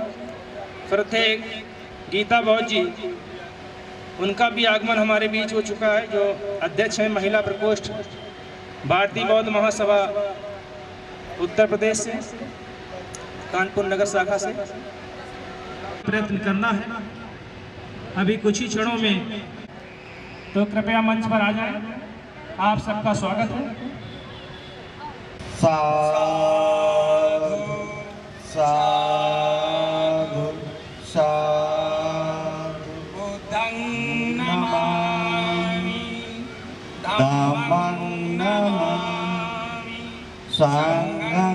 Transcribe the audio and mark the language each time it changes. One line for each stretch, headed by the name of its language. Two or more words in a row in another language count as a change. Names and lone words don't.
Hindi: श्रद्धेय गीता बौद्ध जी, उनका भी आगमन हमारे बीच हो चुका है, जो अध्यक्ष हैं महिला प्रकोष्ठ भारतीय बौद्ध महासभा उत्तर प्रदेश से, कानपुर नगर शाखा से। प्रयत्न करना है अभी कुछ ही क्षणों में, तो कृपया मंच पर आ जाएं। आप सबका स्वागत है।
Pali: साधु साधु साधु बुद्धं नमामि, धम्मं नमामि, संघं